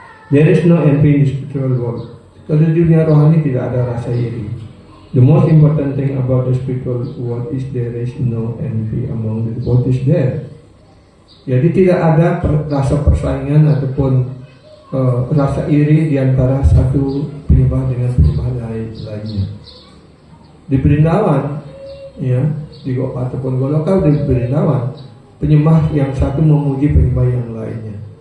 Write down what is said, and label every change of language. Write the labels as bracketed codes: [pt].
[en] There is no envy in the spiritual world. [id] Kalau di dunia rohani tidak ada rasa iri. [en] The most important thing about the spiritual world is there is no envy among the devotees there. [id] Jadi tidak ada rasa persaingan ataupun rasa iri di antara satu penyembah dengan penyembah lainnya. Di Brindavan, ya, di ataupun Goloka di Brindavan, penyembah yang satu memuji penyembah yang lainnya.